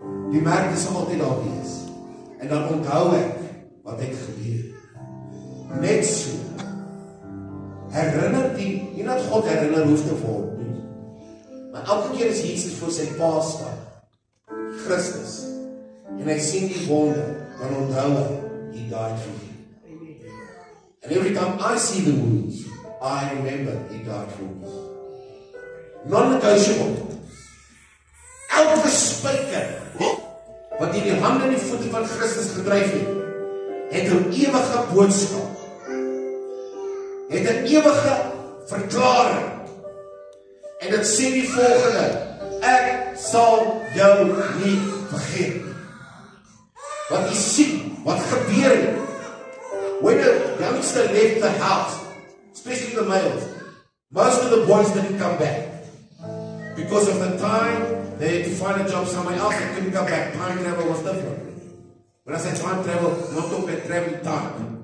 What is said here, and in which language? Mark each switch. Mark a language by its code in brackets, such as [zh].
[af] Die merke sal altyd daar wees. En dan onthou ek wat het gebeur. Net so. Herinner nie dat God herinner hoef te word nie. Maar elke keer as Jesus voor sy pa staan, Christus, en hy sien die wonde, dan onthou hy, [en] he died for you. And every time I see the wounds, I remember he died for me. Non-negotiable. [af] Elke spyker wat in die hande en die voete van Christus gedryf het 'n ewige boodskap. Het 'n ewige verklaring. En dit sê die volgende: ek sal jou nie vergeet nie. Wat jy sien, wat gebeur het. [en] When a youngster left the house, especially the males, most of the boys didn't come back. Because of the time, they had to find a job somewhere else, they couldn't come back. Time travel was different. When I say time travel, I'm not talking about traveling time.